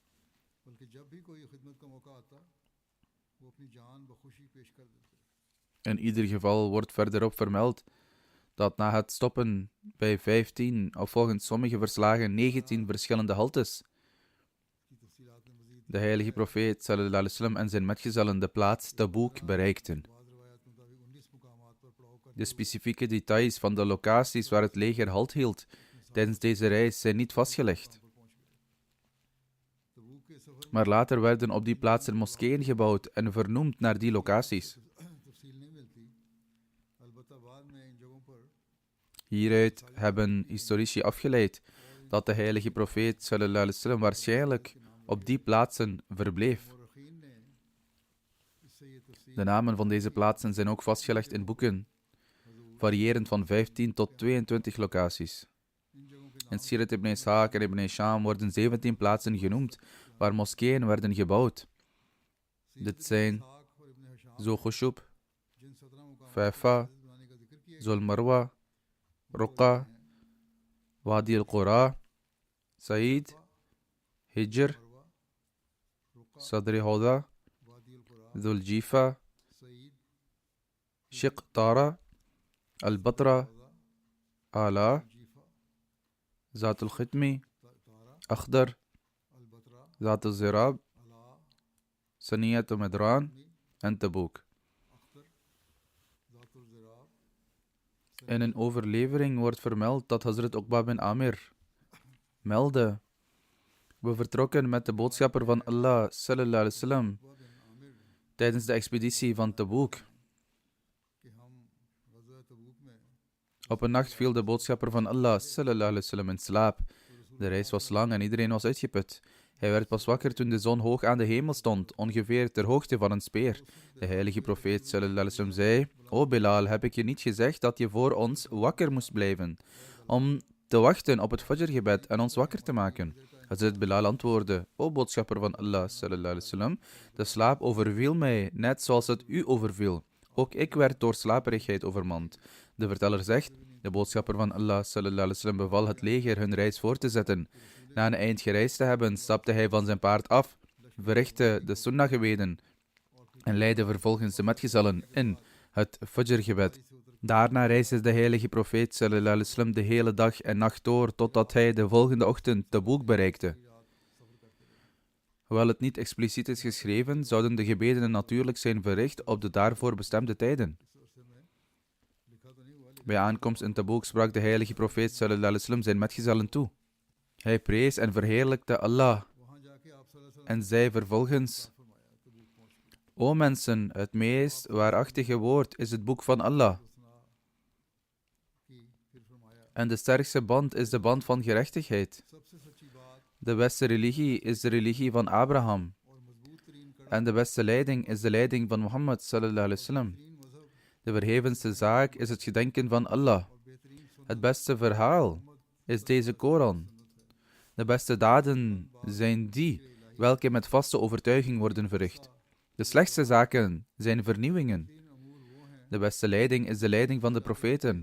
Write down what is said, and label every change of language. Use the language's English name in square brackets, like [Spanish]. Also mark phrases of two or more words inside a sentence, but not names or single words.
[Dutch] In ieder geval wordt verderop vermeld dat na het stoppen bij 15, of volgens sommige verslagen 19 verschillende haltes, de heilige profeet [Arabic] صلى الله عليه وسلم [Dutch] en zijn metgezellen de plaats Taboek bereikten. De specifieke details van de locaties waar het leger halt hield tijdens deze reis zijn niet vastgelegd. Maar later werden op die plaatsen moskeeën gebouwd en vernoemd naar die locaties. Hieruit hebben historici afgeleid dat de heilige profeet [Arabic] صلى الله عليه وسلم [Dutch] waarschijnlijk op die plaatsen verbleef. De namen van deze plaatsen zijn ook vastgelegd in boeken, variërend van 15 tot 22 locaties. In Sirat ibn Ishaq en ibn Hisham worden 17 plaatsen genoemd waar moskeeën werden gebouwd. Dit zijn Zulkhushub, Faifa, Zulmarwa, Ruqa, Wadi al-Qura, Said, Hijr, Sadri Hoda, Dhul Jifa, Shiq Tara, Al-Batra, Ala, Zat al-Khitmi, Akhdar, Zat al-Zirab, Saniyat al-Medran en Taboek. In een overlevering wordt vermeld dat Hazrat Uqba bin Amir meldde: we vertrokken met de boodschapper van Allah [Arabic] صلى الله عليه وسلم [Dutch] tijdens de expeditie van Taboek. Op een nacht viel de boodschapper van Allah [Arabic] صلى الله عليه وسلم [Dutch] in slaap. De reis was lang en iedereen was uitgeput. Hij werd pas wakker toen de zon hoog aan de hemel stond, ongeveer ter hoogte van een speer. De heilige profeet [Arabic] صلى الله عليه وسلم [Dutch] zei: O Bilal, heb ik je niet gezegd dat je voor ons wakker moest blijven, om te wachten op het fajrgebed en ons wakker te maken? Hazrat Bilal antwoordde: O boodschapper van Allah [Arabic] صلى الله عليه وسلم, [Dutch] de slaap overviel mij, net zoals het u overviel. Ook ik werd door slaperigheid overmand. De verteller zegt: de boodschapper van Allah [Arabic] صلى الله عليه وسلم [Dutch] beval het leger hun reis voor te zetten. Na een eind gereisd te hebben, stapte hij van zijn paard af, verrichtte de sunnah-gebeden en leidde vervolgens de metgezellen in het fajr-gebed. Daarna reisde de heilige profeet [Arabic] صلى الله عليه وسلم [Dutch] de hele dag en nacht door, totdat hij de volgende ochtend Taboek bereikte. Hoewel het niet expliciet is geschreven, zouden de gebeden natuurlijk zijn verricht op de daarvoor bestemde tijden. Bij aankomst in Tabuk sprak de heilige profeet [Arabic] صلى الله عليه وسلم [Dutch] zijn metgezellen toe. Hij prees en verheerlijkte Allah en zei vervolgens: O mensen, het meest waarachtige woord is het boek van Allah. En de sterkste band is de band van gerechtigheid. De beste religie is de religie van Abraham. En de beste leiding is de leiding van Mohammed [Arabic] صلى الله عليه وسلم. [Dutch] De verhevenste zaak is het gedenken van Allah. Het beste verhaal is deze Koran. De beste daden zijn die welke met vaste overtuiging worden verricht. De slechtste zaken zijn vernieuwingen. De beste leiding is de leiding van de profeten.